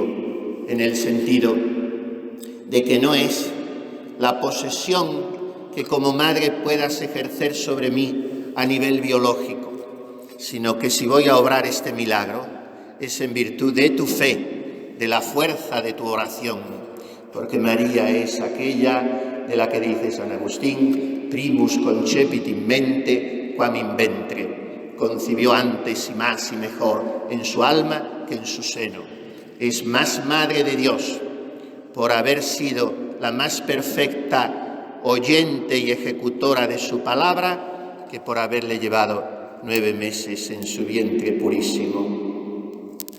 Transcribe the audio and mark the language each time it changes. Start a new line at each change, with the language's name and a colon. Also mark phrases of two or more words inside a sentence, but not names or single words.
Spanish: En el sentido de que no es la posesión que como madre puedas ejercer sobre mí a nivel biológico, sino que si voy a obrar este milagro es en virtud de tu fe, de la fuerza de tu oración, porque María es aquella de la que dice San Agustín:
Latin: primus concepit in mente quam in ventre,
Spanish: concibió antes y más y mejor en su alma que en su seno. Es más madre de Dios por haber sido la más perfecta oyente y ejecutora de su palabra que por haberle llevado 9 meses en su vientre purísimo.